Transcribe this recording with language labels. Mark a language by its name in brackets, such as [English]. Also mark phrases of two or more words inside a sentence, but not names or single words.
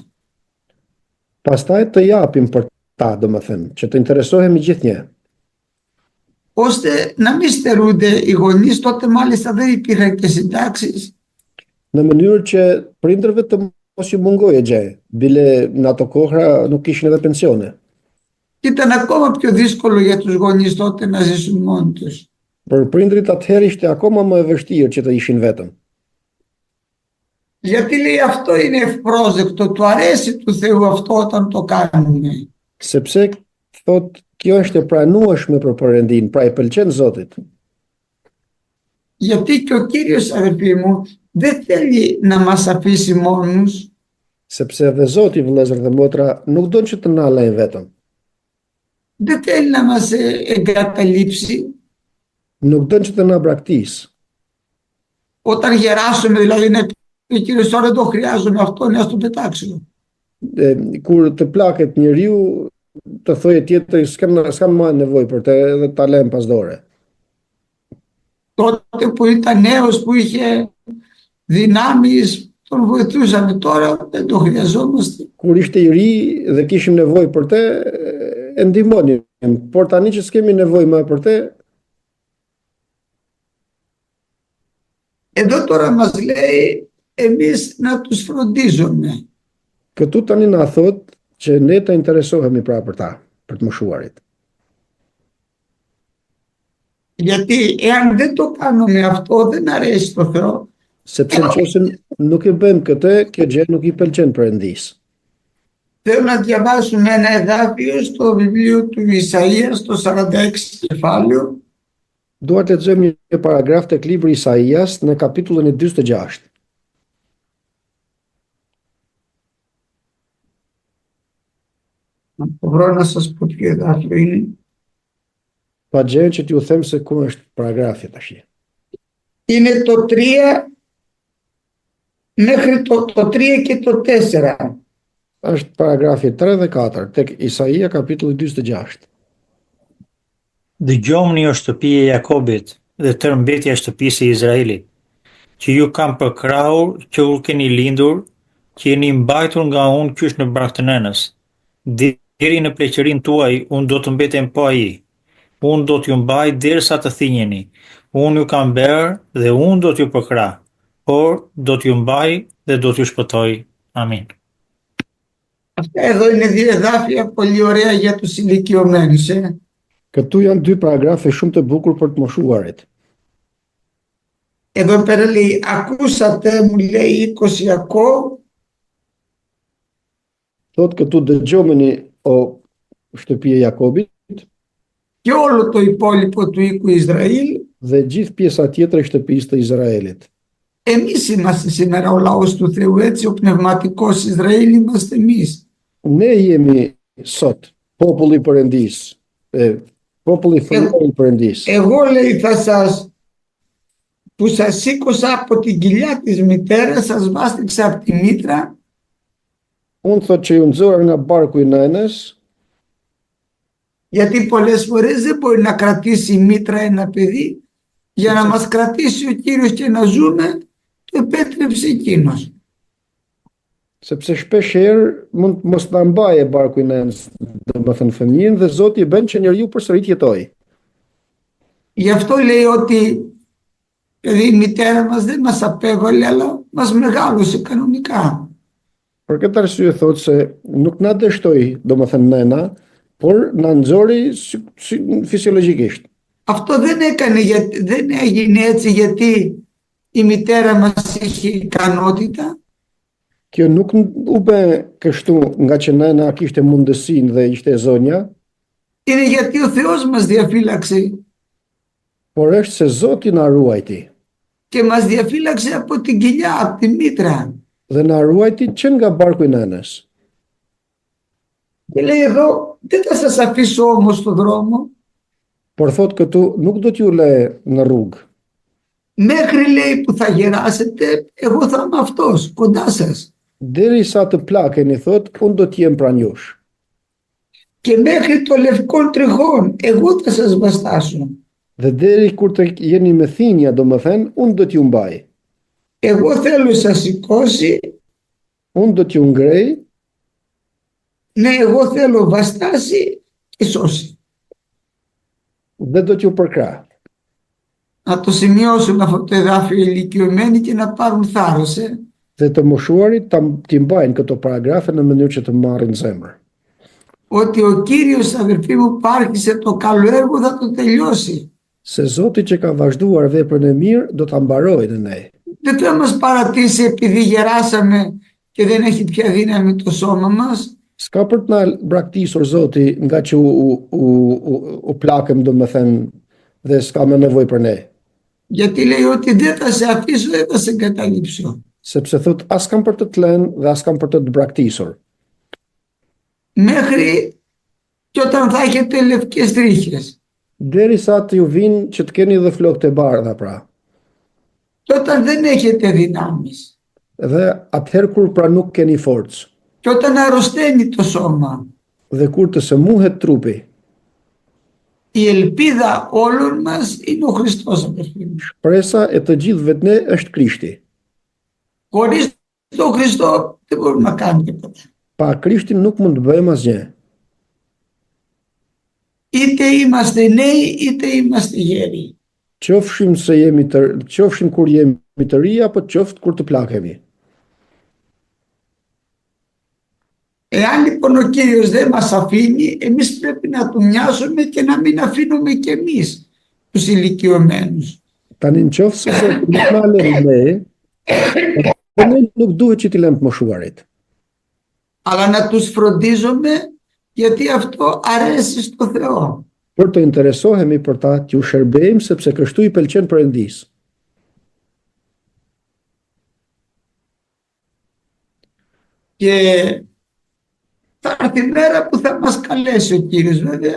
[Albanian] Pastaj të japim për ta, domethënë, që të interesohemi gjithnjë. [Greek] Ώστε να μην στερούνται οι γονείς, τότε μάλιστα δεν υπήρχαν και συντάξεις. [Albanian] Në mënyrë që prindërve të mos ju mungojë gjë, bile në ato kohra nuk kishin edhe pensione. [Greek] Και ήταν ακόμα πιο δύσκολο για τους γονείς τότε να ζήσουν μόνοι τους. [Albanian] Për prindrit atëherë ishte akoma më e vështirë që të ishin vetëm. [Greek] Γιατί λέει αυτό είναι ευπρόσδεκτο, του αρέσει του Θεού αυτό όταν το κάνουμε. [Albanian] Sepse thot kjo është e pranueshme për Perëndin, pra i pëlqen Zotit. [Greek] Γιατί και ο Κύριος, αδερφοί μου, δεν θέλει να μας αφήσει μόνους. [Albanian] Sepse dhe Zoti, vëllezër dhe motra, nuk don që të na lejë vetëm. [Greek] Δεν θέλει να μας εγκαταλείψει. [Albanian] Nuk don që të na braktisë. [Greek] Όταν γεράσουμε, δηλαδή, να πει ο Κύριος, τώρα δεν το χρειάζομαι αυτό, να το πετάξω. [Albanian] Kur të plaket njeriu, të thojë tjetri, s'kam më nevojë për të, edhe ta lëm pas dore. [Greek] Τότε που ήταν νέος, που είχε δυνάμεις, τον βοηθούσαμε, τώρα δεν το χρειαζόμαστε. [Albanian] Kur ishte i ri dhe kishim nevojë për të, e ndihmonim, por tani që s'kemi nevojë më për të. [Greek] Εδώ τώρα μας λέει εμείς να τους φροντίζουμε. [Albanian] Këtu tani na thot që ne të interesohemi pra për ta, për të moshuarit. [Greek] Γιατί εάν δεν το κάνουμε αυτό, δεν αρέσει στο Θεό. [Albanian] Sepse nëse nuk e bëjmë këtë, kjo gjë nuk i pëlqen Perëndis. [Greek] Θέλω να διαβάσουμε ένα εδάφιο στο βιβλίο του Ισαΐα, στο 46 κεφάλαιο. [Albanian] Dua të lexojmë një paragraf tek libri i Isaias në kapitullin e 46. [Greek] Να το βρω να σας πω ποιο εδάφιο είναι. [Albanian] Pa gjë që t'ju them se ku është paragrafi tash. [Greek] Είναι το 3 μέχρι το 3 και το 4. [Albanian] Është paragrafi 3 dhe 4 tek Isaia kapitulli 46. Dëgjomni o shtëpi e Jakobit dhe tërë mbetja e shtëpisë e Izraelit, që ju kam përkrahur që u keni lindur, që jeni mbajtur nga unë qysh në bark të nënës. Deri në pleqërinë tuaj unë do të mbetem pa ai. Unë do t'ju mbaj derisa të thinjeni. Unë ju kam bërë dhe unë do t'ju përkrah, por do t'ju mbaj dhe do t'ju shpëtoj. Amin. [Greek] Αυτά εδώ είναι δύο εδάφια πολύ ωραία για τους ηλικιωμένους. [Albanian] Këtu janë dy paragrafe shumë të bukur për të moshuarit. [Greek] Εδώ πέρα λέει, ακούσατε, μου λέει 20 Ιακώβ, [Albanian] Thot këtu dëgjomeni o shtëpi e Jakobit [Greek] και όλο το υπόλοιπο του οίκου Ισραήλ. [Albanian] dhe gjithë pjesa tjetër e shtëpisë të Izraelit. [Greek] Εμείς είμαστε σήμερα ο λαός του Θεού, έτσι ο πνευματικός Ισραήλ είμαστε εμείς. [Albanian] Ne jemi sot populli i Perëndis, populli fëmijë i Perëndis. [Greek] Εγώ λέει που σας σήκωσα από την κοιλιά της μητέρας, σας βάστηξα από τη μήτρα. [Albanian] Unë thot që ju nxora nga barku i nënës, [Greek] Γιατί πολλές φορές δεν μπορεί να κρατήσει η μήτρα ένα παιδί. Για να μας κρατήσει ο Κύριος και να ζούμε, το επέτρεψε εκείνος. [Albanian] sepse shpesh herë mund mos ta mbaje barku i nënës, domethënë fëmijën, dhe Zoti e bën që njeriu përsëri të jetojë. [Greek] Γι' αυτό λέει ότι η μητέρα μας δεν μας απέβαλε, αλλά μας μεγάλωσε κανονικά. [Albanian] Për këtë arsye thot se nuk na dështoi, domethënë nëna, por na nxori fisiologjikisht. [Greek] Αυτό δεν έγινε έτσι γιατί η μητέρα μας είχε ικανότητα. [Albanian] Kjo nuk u bë kështu nga që nëna kishte mundësinë dhe ishte e zonja, [Greek] Είναι γιατί ο Θεός μας διαφύλαξε [Albanian] por është se Zoti na ruajti [Greek] και μας διαφύλαξε από την κοιλιά, από τη μήτρα. [Albanian] dhe na ruajti që nga barku i nënës. [Greek] Και λέει εδώ, δεν θα σας αφήσω όμως στον δρόμο. [Albanian] Por thot këtu nuk do t'ju lë në rrugë. [Greek] Μέχρι λέει που θα γεράσετε, εγώ θα είμαι αυτός, κοντά σας. [Albanian] Derisa të plakeni, thot, unë do t'jem pranë jush. [Greek] Και μέχρι το λευκό τριγών, εγώ θα σας βαστάσω. [Albanian] Dhe deri kur të jeni me thinja, domethënë, unë do t'ju mbaj. [Greek] Εγώ θέλω σας σηκώσει. [Albanian] Unë do t'ju ngrej. [Greek] Ναι, εγώ θέλω βαστάσει και σώσει. [Albanian] Dhe do t'ju përkrah. [Greek] Να το σημειώσουν αυτό το εδάφιο οι ηλικιωμένοι και να πάρουν θάρρος. [Albanian] Dhe të moshuarit t'i mbajnë këto paragrafe në mënyrë që të marrin zemër. [Greek] Ότι ο Κύριος, αδερφοί μου, που άρχισε το καλό έργο θα το τελειώσει. [Albanian] Se Zoti që ka vazhduar veprën e mirë do ta mbarojë në ne. [Greek] Δεν θα μας παρατήσει επειδή γεράσαμε και δεν έχει πια δύναμη το σώμα μας. [Albanian] S'ka për të na braktisur Zoti nga që u plakëm, domethënë, dhe s'ka më nevojë për ne. [Greek] Γιατί λέει ότι δεν θα σε αφήσω, δεν θα σε εγκαταλείψω. [Albanian] Sepse thot as kam për të të lënë dhe as kam për të të braktisur. [Greek] Μέχρι και όταν θα έχετε λευκές τρίχες. [Albanian] Derisa të ju vinë që të keni dhe flokët e bardha pra. [Greek] Και όταν δεν έχετε δυνάμεις. [Albanian] Dhe atëherë kur pra nuk keni forcë. [Greek] Και όταν αρρωσταίνει το σώμα. [Albanian] Dhe kur të sëmuhet trupi. [Greek] Η ελπίδα όλων μας είναι ο Χριστός, αδερφοί μου. [Albanian] Shpresa e të gjithëve ne është Krishti. [Greek] Χωρίς τον Χριστό δεν μπορούμε να κάνουμε τίποτα. [Albanian] Pa Krishtin nuk mund të bëjmë asgjë. [Greek] Είτε είμαστε νέοι είτε είμαστε γέροι. [Albanian] Qofshim kur jemi të ri apo qoftë kur të plakemi. [Greek] Εάν λοιπόν ο Κύριος δεν μας αφήνει, εμείς πρέπει να του μοιάσουμε και να μην αφήνουμε και εμείς τους ηλικιωμένους. [Albanian] Tani nëse nuk na lën ne, ne nuk duhet që t'i lëmë të moshuarit. [Greek] Αλλά να τους φροντίζουμε γιατί αυτό αρέσει στο Θεό. [Albanian] Për të interesohemi për ta, t'ju shërbejmë sepse kështu i pëlqen Perëndis. [Greek] Και θα έρθει η μέρα που θα μας καλέσει ο Κύριος, βέβαια.